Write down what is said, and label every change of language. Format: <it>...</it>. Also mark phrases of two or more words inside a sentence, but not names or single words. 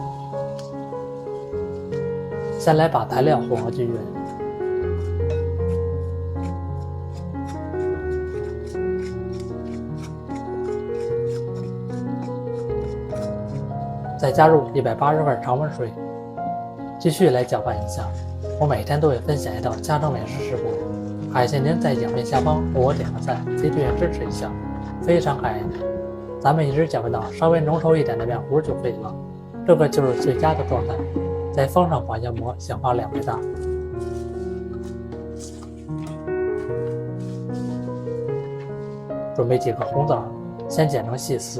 <zh>先来把材料混合均匀，再加入180克常温水，继續來攪拌一下。我每天都會分享一道家常美食食譜，感謝您在影片下方為我點個讚，給訂閱支持一下，非常感謝您。咱們一直攪拌到稍微濃稠一點的麵糊就可以了，這個就是最佳的狀態。再放上保鮮膜，想法2倍大。準備幾個紅棗，先剪成細絲。</zh>